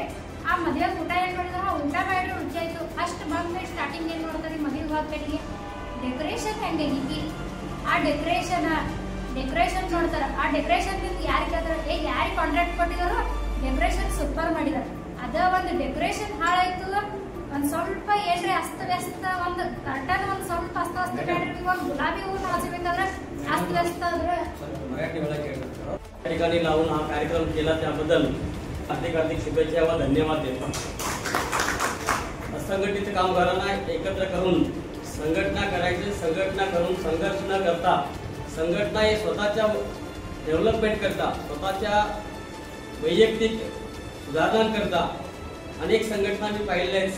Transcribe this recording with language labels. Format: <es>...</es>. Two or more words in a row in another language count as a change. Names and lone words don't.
<kn>ಆ ಮದುವೆಗೆ ಊಟ ಏನ್ ಮಾಡಿದ್ರು, ಊಟ ಮಾಡಿದ್ರು ರುಚಿ ಆಯ್ತು ಅಷ್ಟು ಬಂದ್ಮೇಲೆ ಸ್ಟಾರ್ಟಿಂಗ್ ಏನ್ ನೋಡ್ತಾರೆ, ಮದುವೆಗೆ ಹೋಗ್ಬೇಕಿಗೆ ಡೆಕೋರೇಷನ್ ಹೆಂಗೈತಿ, ಆ ಡೆಕೋರೇಷನ್ ನೋಡ್ತಾರ. ಆ ಡೆಕೋರೇಷನ್ ಯಾರಿಗೆ ಕೇಳ್ತಾರೆ, ಯಾರಿಗೆ ಕಾಂಟ್ರಾಕ್ಟ್ ಕೊಟ್ಟಿದಾರೋ</kn> <en>decoration super</en> <kn>ಮಾಡಿದಾರೆ. ಅದ ಒಂದು ಡೆಕೋರೇಷನ್ ಹಾಳಾಯ್ತು, ಒಂದ್ ಸ್ವಲ್ಪ ಏನ್ರಿ ಅಸ್ತವ್ಯಸ್ತ, ಒಂದು ಕರ್ಟನ್ ಒಂದ್ ಸ್ವಲ್ಪ ಅಸ್ತವ್ಯಸ್ತ ಮಾಡ್ರಿ. ಒಂದು ಗುಲಾಬಿ ಹೂವು ಹಚ್ಚಬೇಕಾದ್ರೆ अस्त</kn> <mr>मराठी ठिकाणी लावून हा कार्यक्रम केला त्याबद्दल हार्दिक शुभेच्छा व धन्यवाद देतो। असंघटित कामगारांना एकत्र करून संघटना करायची, संघटना करून संघर्ष न करता संघटना हे स्वतःच्या डेव्हलपमेंट करता, स्वतःच्या वैयक्तिक सुधारणा करता अनेक संघटना मी पाहिलेल्या आहेत।</mr>